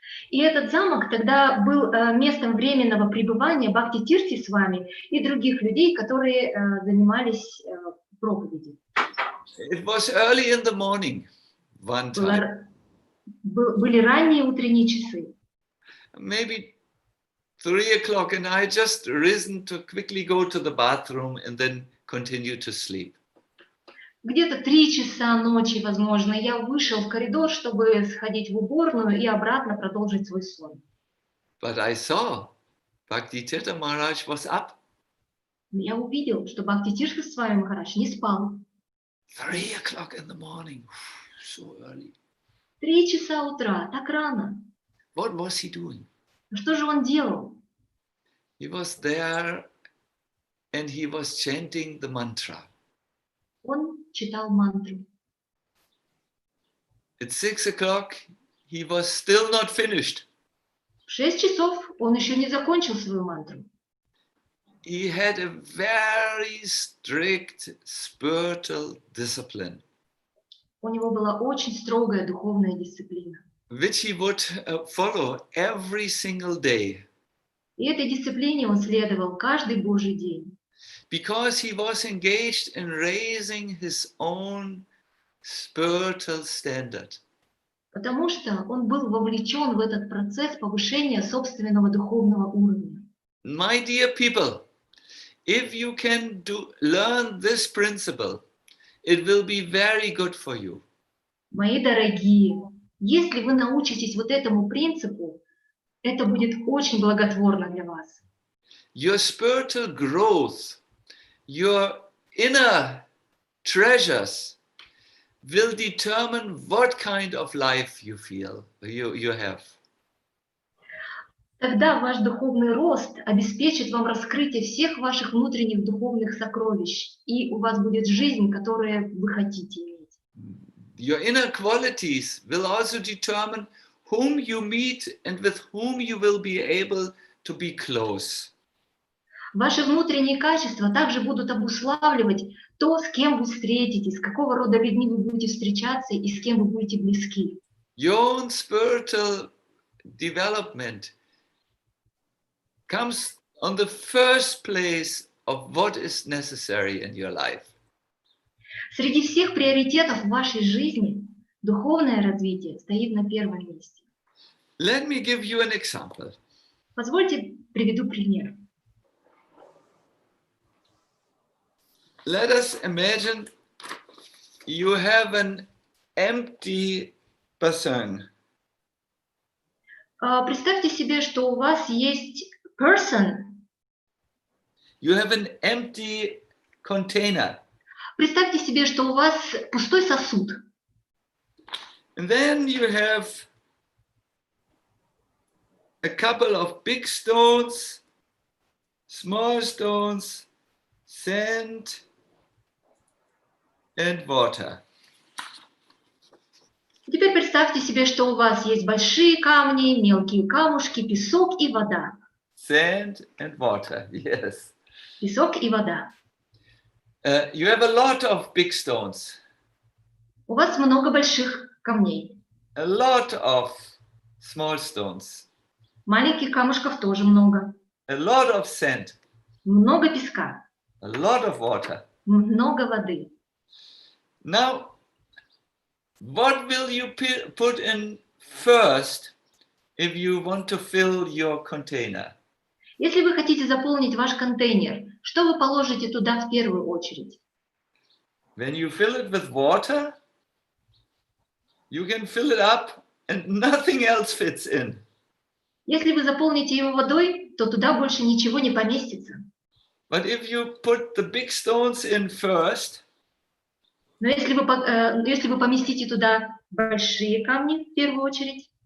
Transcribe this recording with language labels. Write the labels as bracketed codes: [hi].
[ru] И этот замок тогда был местом временного пребывания Бхакти Тирти Свами и других людей, которые занимались проповедью. [en] It was early in the morning, one time. [ru] Были ранние утренние часы. [en] Maybe 3 o'clock, and I had just risen to quickly go to the bathroom and then continue to sleep. [ru] Где-то 3 часа ночи, возможно, я вышел в коридор, чтобы сходить в уборную и обратно продолжить свой сон. [en] But I saw Bhakti Tirtha Maharaj was up. [ru] Я увидел, что Бхакти Тиртха Свами Махарадж не спал. [en] 3 o'clock in the morning, so early. [ru] 3 часа утра, так рано. [en] What was he doing? [ru] Что же он делал? [en] He was there and he was chanting the mantra. [ru] Он читал мантру. [en] At 6 o'clock, he was still not finished. [ru] В 6 часов он еще не закончил свою мантру. [en] He had a very strict spiritual discipline. [ru] У него была очень строгая духовная дисциплина. [en] Which he would follow every single day. [ru] И этой дисциплине он следовал каждый Божий день. [en] Because he was engaged in raising his own spiritual standard. [ru] Потому что он был вовлечен в этот процесс повышения собственного духовного уровня. [en] My dear people, if you can learn this principle, it will be very good for you. [ru] Мои дорогие, если вы научитесь вот этому принципу, это будет очень благотворно для вас. [en] your spiritual growth, your inner treasures will determine what kind of life you have. [ru] Тогда ваш духовный рост обеспечит вам раскрытие всех ваших внутренних духовных сокровищ, и у вас будет жизнь, которую вы хотите иметь. [en] Your inner qualities will also determine whom you meet and with whom you will be able to be close. [ru] Ваши внутренние качества также будут обуславливать то, с кем вы встретитесь, с какого рода людьми вы будете встречаться и с кем вы будете близки. [en] Your own spiritual development comes on the first place of what is necessary in your life. [ru] Среди всех приоритетов в вашей жизни духовное развитие стоит на первом месте. [en] Let me give you an example. [ru] Позвольте приведу пример. [en] Let us imagine you have an empty person. [ru] Представьте себе, что у вас есть person. [en] You have an empty container. [ru] Представьте себе, что у вас пустой сосуд. [en] And then you have a couple of big stones, small stones, sand, and water. [ru] Теперь представьте себе, что у вас есть большие камни, мелкие камушки, песок и вода. [en] Sand and water, yes. [ru] Песок и вода. [en] You have a lot of big stones, [ru] У вас много больших камней. [en] a lot of small stones, [ru] Маленьких камушков тоже много. [en] a lot of sand, [ru] Много песка. [en] a lot of water. [ru] Много воды. [en] Now, what will you put in first if you want to fill your container? [ru] Если вы хотите заполнить ваш контейнер, что вы положите туда в первую очередь? [en] When you fill it with water, you can fill it up and nothing else fits in. [ru] Если вы заполните его водой, то туда больше ничего не поместится. [en] But if you put the big stones in first, [ru] Но если вы поместите туда большие камни в первую очередь,